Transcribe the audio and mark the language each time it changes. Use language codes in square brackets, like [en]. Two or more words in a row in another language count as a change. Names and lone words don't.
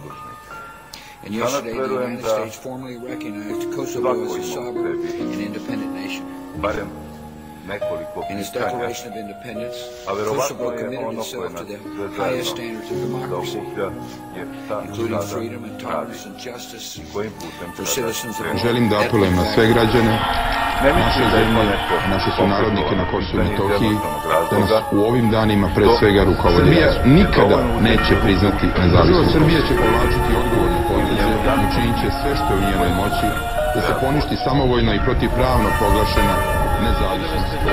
[en] And yesterday, the United States formally recognized Kosovo as a sovereign and independent nation. In its Declaration of Independence, Kosovo committed itself to the highest standards of democracy, including freedom and tolerance and justice for citizens of all. [sr] Želim da apelujem na sve građane, naše zemlje, naše sunarodnike na Kosovu i Metohiji, da nas u ovim danima pre svega rukovoditelji nikada neće priznati nezavisnost. Srbija će povlačiti odgovorne poteze i učinit će sve što je u njenoj moći da se poništi samovoljno i protivpravno proglašena nezavisnost.